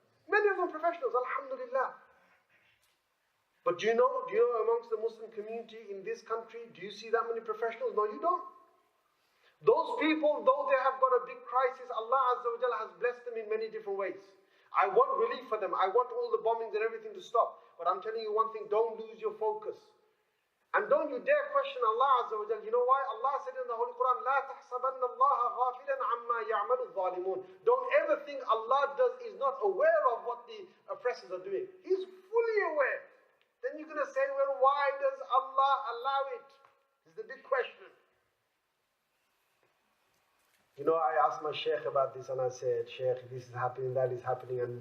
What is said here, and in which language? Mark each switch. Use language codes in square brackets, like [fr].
[en] Many of them are professionals, alhamdulillah. But do you know amongst the Muslim community in this country, do you see that many professionals? No, you don't. Those people, though they have got a big crisis, Allah Azza wa Jalla has blessed them in many different ways. I want relief for them. I want all the bombings and everything to stop. But I'm telling you one thing, don't lose your focus. And don't you dare question Allah Azza wa Jalla. You know why? Allah said in the Holy Quran, [ar] لا تحسبن الله غافلا عما يعمل الظالمون. [en] Don't ever think Allah is not aware of what the oppressors are doing. He's fully aware. Then you're going to say, well, why does Allah allow it? This is the big question. You know, I asked my Shaykh about this and I said, Shaykh, this is happening, that is happening.